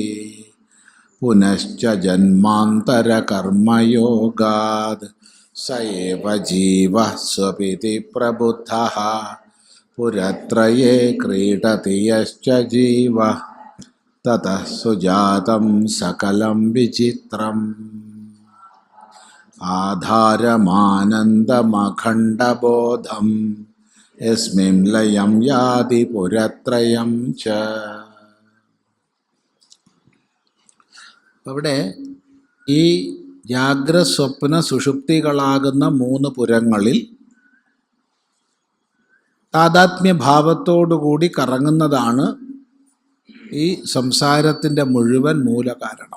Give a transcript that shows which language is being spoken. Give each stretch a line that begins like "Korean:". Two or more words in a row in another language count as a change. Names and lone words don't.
Sanskrit: पुनश्च जन्मान्तरकर्मयोगात् स एव जीवः स्वपिति प्रबुद्धः पुरत्रये क्रीडति यश्च जीवः ततः सुजातं सकलं विचित्रम्. आधारमानन्दमखण्डबोधं यस्मिन् लयं याति पुरत्रयं च.
Malayalam: അവിടെ ഈ ജാഗ്രസ്വപ്ന സുഷുപ്തികളാകുന്ന മൂന്ന് പുരങ്ങളിൽ താദാത്മ്യഭാവത്തോടുകൂടി കറങ്ങുന്നതാണ് ഈ സംസാരത്തിൻ്റെ മുഴുവൻ മൂലകാരണം.